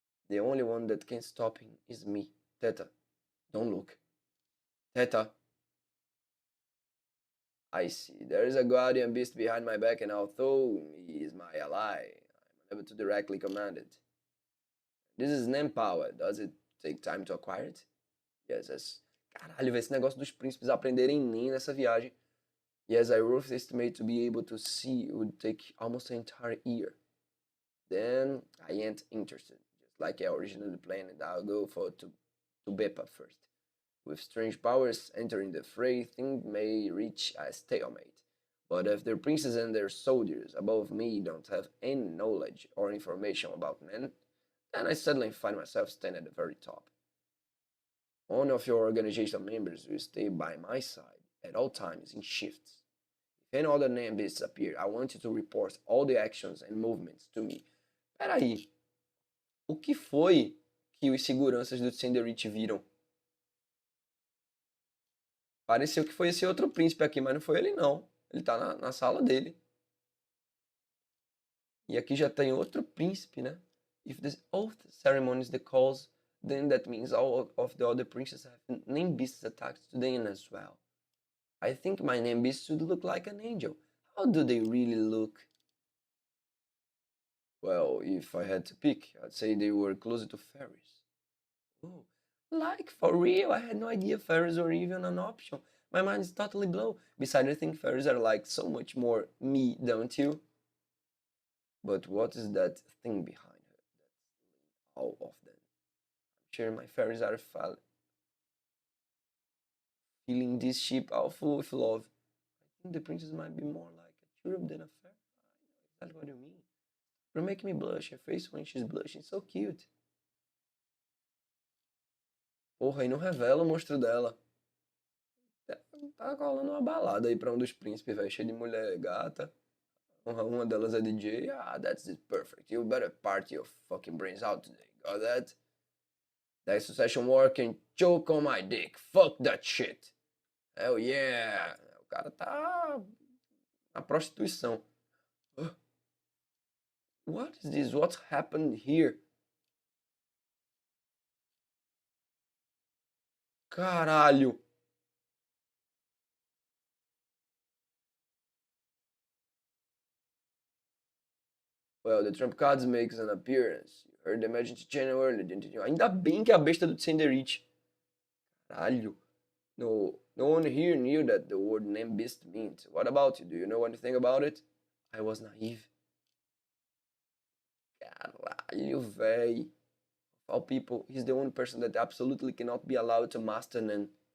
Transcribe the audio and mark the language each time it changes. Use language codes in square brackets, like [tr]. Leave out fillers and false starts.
[en] The only one that can stop him is me, Teta. Don't look. Teta. I see. There is a guardian beast behind my back, and although he is my ally, I'm unable to directly command it. This is name power. Does it take time to acquire it? Yes. [pt] Caralho, esse negócio dos príncipes aprenderem nem nessa viagem. [en] Yes, I roughly estimate to be able to see it would take almost an entire year. Then I ain't interested. Just like I originally planned, I'll go to Bepa first. With strange powers entering the fray, things may reach a stalemate. But if their princes and their soldiers above me don't have any knowledge or information about men, then I suddenly find myself standing at the very top. One of your organization members will stay by my side at all times in shifts. If any other name beasts appear, I want you to report all the actions and movements to me. [pt] Peraí, o que foi que os seguranças do Tsenderich viram? Pareceu que foi esse outro príncipe aqui, mas não foi ele não. Ele tá na sala dele. E aqui já tem outro príncipe, né? [en] If the oath ceremony is the cause, then that means all of the other princes have name beasts attached to them as well. I think my name beast should look like an angel. How do they really look? Well, if I had to pick, I'd say they were closer to fairies. Oh, like, for real? I had no idea fairies were even an option. My mind is totally blown. Besides, I think fairies are like so much more me, don't you? But what is that thing behind her that's all of them? I'm sure my fairies are feeling this ship all full with love. I think the princess might be more like a cherub than a fairy. I know exactly what you mean. You're making me blush. Her face when she's blushing, so cute. [pt] Porra, e não revela o monstro dela. Tá rolando uma balada aí pra um dos príncipes, velho. Cheio de mulher gata. Uma delas é DJ. [en] Ah, that's it, perfect. You better party your fucking brains out today. Got that? That succession war can choke on my dick. Fuck that shit. Hell yeah. [pt] O cara tá na prostituição. [en] What is this? What's happened here? [pt] Caralho. [en] Well, the trump cards makes an appearance. You heard the emergency channel earlier, didn't you? [pt] Ainda bem que é a besta do Tsenderich. Caralho. [en] No one here knew that the word name beast means. What about you? Do you know anything about it? I was naive. [pt] Caralho, véi. [en] Of all people, he's the only person that absolutely cannot be allowed to master Nen.